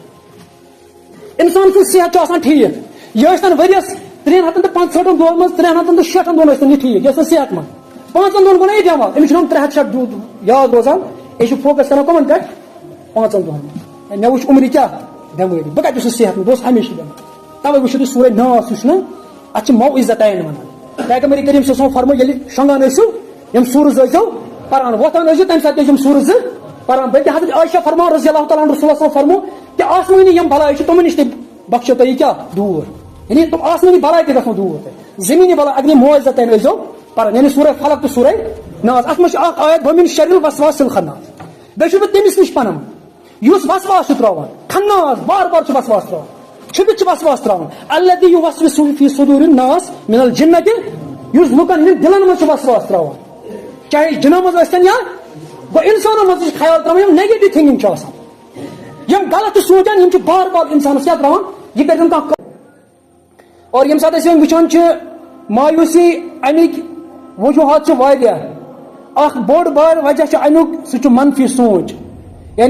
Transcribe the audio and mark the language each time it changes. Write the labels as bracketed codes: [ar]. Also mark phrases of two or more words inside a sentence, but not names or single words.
[ks] بٮ۪مٲرۍ اِنسان سُنٛد صحت چھُ آسان ٹھیٖک یہِ ٲسۍ تن ؤرِیس 365 دۄہن منٛز 360 دۄہن ٲسۍ تن یہِ ٹھیٖک یہِ ٲسۍ تن صحت منٛد 5 دۄہن گوٚو نہ یہِ بٮ۪مار أمِس چھُنہٕ 360 یاد روزان یہِ چھُ فوکس کران کٕمن پٮ۪ٹھ 5 دۄہن مےٚ وٕچھ عمرِ کیٛاہ بٮ۪مٲرۍ بہٕ کتہِ اوسُس صحت منٛد بہٕ اوسُس ہمیشہٕ بٮ۪مار تَوے وٕچھِو تُہۍ سورُے ناس یُس چھُنہ اتھ چھِ موعظتین ونان پیغمبر کریم [ar] صلی اللہ علیہ وسلم [ks] فرموو ییٚلہِ شۄنٛگان ٲسِو یِم سوٗرٕ زٕ ٲسۍزیو پران وۄتھان ٲسۍزیو تمہِ ساتہٕ ٲسۍ یِم سوٗرٕ زٕ پران بلکہ حضرت عائشہ فرمان [ar] رضی اللہ تعالیٰ عنہ [ks] رسول اللہ فرمو کہ آسمانی یم بلائی چھِ تمن نش تہِ بخشو تۄہہِ کیٛاہ دوٗر یعنی تم آسمانی بلائی تہِ گژھنو دوٗر تۄہہِ زمینی بلائی اگر موعظتین ٲسۍزیو پران یعنی سورہ فلق تہٕ سورہ ناس اتھ منٛز چھِ اکھ آیت [ar] ومن شر الوسواس الخناس [ks] بیٚیہِ چھُس بہٕ تٔمِس نِش پنان یُس وسواس چھُ تراوان خناس بار بار چھُ وسواس تراوان چھُپِتھ چھُ وسواس تراوان [ar] الذی یوسوسُ فی صدور الناس من الجنۃ [ks] یُس لُکن ہٕنٛدۍ دلن منٛز چھُ وسواس تراوان چاہے جنو منٛز ٲسۍتن یا گوٚو انسانن منٛز چھُ خیال تراوان یم [en] negative thinking [ks] چھِ آسان یم غلط چھِ سونچان یم چھِ بار بار انسانس کیٛاہ تراوان یہِ کٔرۍزن کانٛہہ اور ییٚمہِ ساتہٕ أسۍ وۄنۍ وٕچھان چھِ مایوٗسی امیِکۍ وجوہات چھِ واریاہ اکھ بوٚڑ بار وجہ چھُ امیُک سُہ چھُ منفی سونچ یعنی